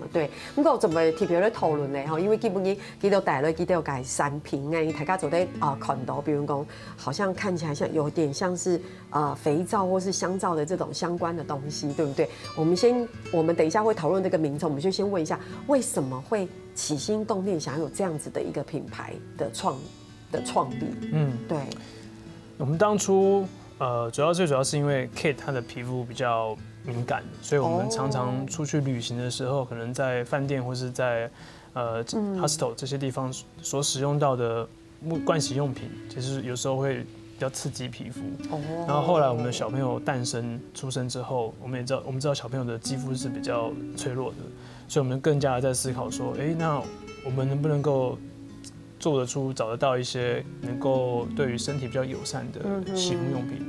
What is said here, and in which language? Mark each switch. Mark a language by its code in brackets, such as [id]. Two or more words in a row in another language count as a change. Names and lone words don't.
[zh] 對，不過怎麼特別來討論呢？哈，因為基本上佢都帶了佢都有改產品哎，大家走在看到，比如講，好像看起來像有點像是肥皂或是香皂的這種相關的東西，對不對？我們等一下會討論這個名稱，我們就先問一下，為什麼會起心動念想要有這樣子的一個品牌的創立，對。我們當初最主要是因為 Kate 她的皮膚比較敏感，所以我們常常出去旅行的時候，可能在飯店或是在hostel 這些地方所使用到的盥洗用品，其實有時候會比較刺激皮膚。然後後來我們的小朋友出生之後，我們知道小朋友的肌膚是比較脆弱的，所以我們更加的在思考說，那我們能不能夠做得出、找得到一些能夠對於身體比較友善的洗護用品。